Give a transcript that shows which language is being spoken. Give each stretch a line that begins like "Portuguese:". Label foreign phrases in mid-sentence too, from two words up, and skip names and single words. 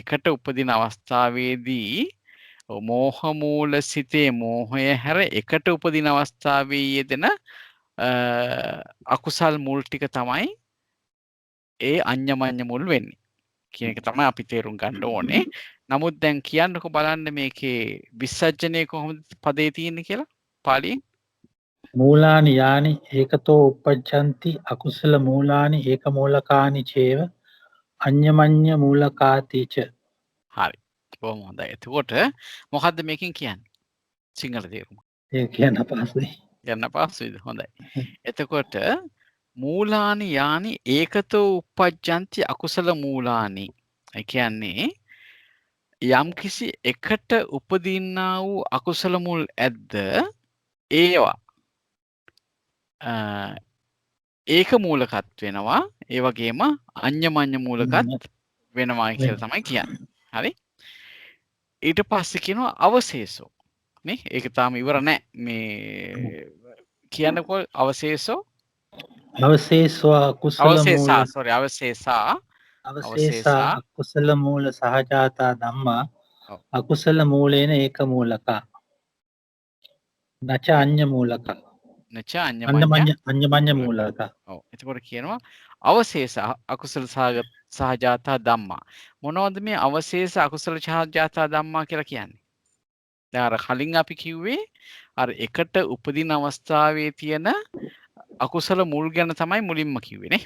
Sinhala: එකට උපදින අවස්ථාවේදී මෝහ මූල සිතේ මෝහය හැර එකට උපදින අවස්ථාවේ යෙදෙන අකුසල් මුල් ටික තමයි ඒ අඤ්ඤමඤ්ඤ මුල් වෙන්නේ. කියන එක තමයි අපි තේරුම් ගන්න ඕනේ. නමුත් දැන් කියන්නකො බලන්න මේකේ විසර්ජනය කොහොමද පදේ තියෙන්නේ කියලා පාලියෙන්.
Pali: මූලානි යානි ඒකතෝ uppajjanti අකුසල මූලානි ඒක මූලකානි චේව අඤ්ඤමඤ්ඤ මූලකාතිච.
Sinhala: හරි. බොහොම හොඳයි. එතකොට මොකද්ද මේකෙන් කියන්නේ? සිංහල තේරුම. ඒක කියන්න අපහසුයි. කියන්න අපහසුයිද? හොඳයි. එතකොට
Pali: මූලානි යානි ඒකතෝ uppajjanti අකුසල මූලානි.
Sinhala: ඒ කියන්නේ යම්කිසි එකට උපදින්නා වූ අකුසල මුල් ඇද්ද ඒවා ඒක මූලකත් වෙනවා. ඒ වගේම අඤ්ඤමඤ්ඤ මූලකත් වෙනවා කියලා තමයි කියන්නේ. හරි. ඊට පස්සේ කියනවා අවශේෂෝ. නේ? ඒක තාම ඉවර නැහැ. මේ කියන්නකෝ අවශේෂෝ
Pali: අවශේෂවා අකුසල මූල අවශේෂා අවශේෂා අකුසල මූල සහජාතා ධම්මා
Sinhala: ඔව්.
Pali: අකුසල මූලේන ඒක මූලකා නච අඤ්ඤ මූලකා නච අඤ්ඤමඤ්ඤ අඤ්ඤමඤ්ඤ මූලකා.
Sinhala: ඔව්. එතකොට කියනවා
Pali: අවශේෂ අකුසල සහජාතා ධම්මා.
Sinhala: මොනවද මේ
Pali: අවශේෂ අකුසල සහජාතා ධම්මා
Sinhala: කියලා කියන්නේ? දැන් අර කලින් අපි කිව්වේ අර එකට උපදින අවස්ථාවේ තියෙන අකුසල මුල් ගැන තමයි මුලින්ම කිව්වේ නේ.